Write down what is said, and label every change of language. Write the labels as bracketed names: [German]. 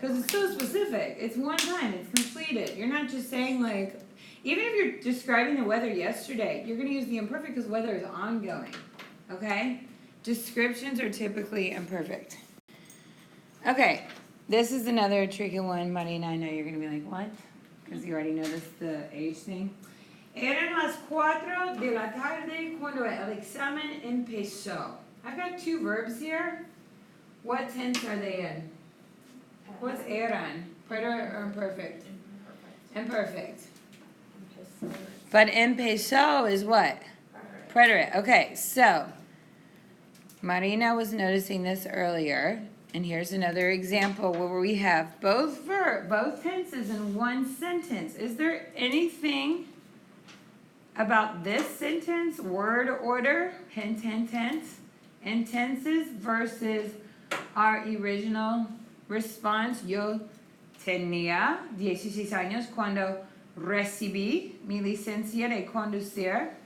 [English] Because it's so specific. It's one time. It's completed. You're not just saying like, even if you're describing the weather yesterday, you're going to use the imperfect because weather is ongoing. Okay? Descriptions are typically imperfect. Okay. This is another tricky one, Marina. I know you're going to be like, what? Because you already know this, the age thing. [Spanish] Eran las 4 de la tarde cuando el examen empezó. [English] I've got two verbs here. What tense are they in? What's eran? Preterite or imperfect? Imperfect. But empezó is what? Preterite. Okay, so Marina was noticing this earlier, and here's another example where we have both tenses in one sentence. Is there anything about this sentence, word order, hint, tense, and tenses versus our original response? [Spanish] Yo tenía 16 años cuando recibí mi licencia de conducir.